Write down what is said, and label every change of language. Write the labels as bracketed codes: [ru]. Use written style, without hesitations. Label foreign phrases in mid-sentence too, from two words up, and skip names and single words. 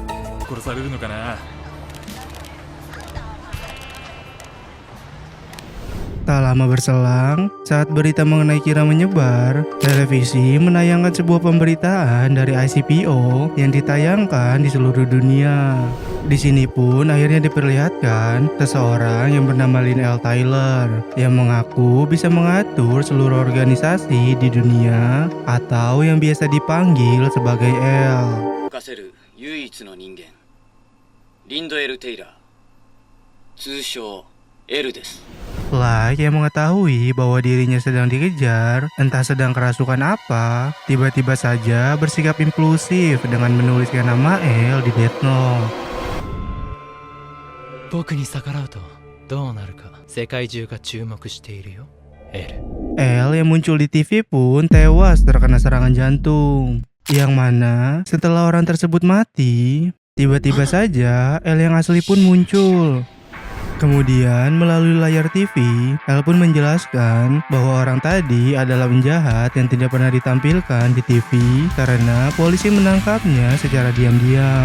[id] Tak lama berselang, saat berita mengenai Kira menyebar, televisi menayangkan sebuah pemberitaan dari ICPO yang ditayangkan di seluruh dunia. Di sini pun akhirnya diperlihatkan seseorang yang bernama Lynn L. Tyler yang mengaku bisa mengatur seluruh organisasi di dunia atau yang biasa dipanggil sebagai L. [ja] 動かせる唯一の人間リンド・エル・テイラー通称 L です。 [id] Like yang mengetahui bahwa dirinya sedang dikejar, entah sedang kerasukan apa, tiba-tiba saja bersikap impulsif dengan menuliskan nama L di Death Note. [ja] 僕に逆らうとどうなるか世界中が注目しているよ L。 [id] L yang muncul di TV pun tewas terkena serangan jantung. Yang mana setelah orang tersebut mati, tiba-tiba saja L yang asli pun muncul. Kemudian melalui layar TV, L pun menjelaskan bahwa orang tadi adalah penjahat yang tidak pernah ditampilkan di TV karena polisi menangkapnya secara diam-diam.